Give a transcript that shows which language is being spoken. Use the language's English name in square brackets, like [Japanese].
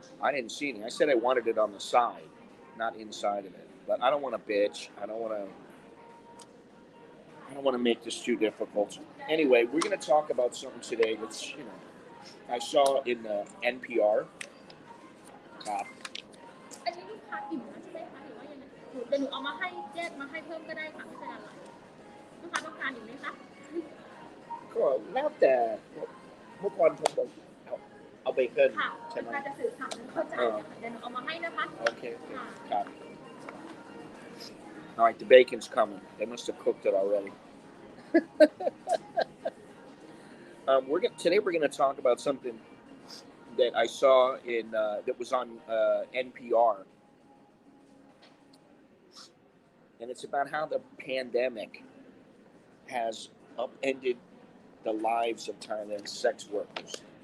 [English] I didn't see anything. I said I wanted it on the side, not inside of it. But I don't want to bitch. I don't want to make this too difficult. Anyway, we're going to talk about something today that's, I saw in NPR. [Thai] ครับ อันนี้ลูกค้าอิ่มแล้วใช่ไหมคะหรือว่ายังไงเดี๋ยวหนูเอามาให้แยกมาให้เพิ่มก็ได้ค่ะไม่เป็นไรลูกค้าต้องการอีกไหมคะ ก็แล้วแต่เมื่อก่อนผมบอกเอาเบเกิล ค่ะ ใช่ไหม การจะสื่อสารเข้าใจค่ะเดี๋ยวหนูเอามาให้นะคะ [English] โอเคครับ All right, the bacon's coming. They must have cooked it already. Today we're going to talk about something that I saw in that was on NPR, and it's about how the pandemic has upended the lives of Thailand's sex workers.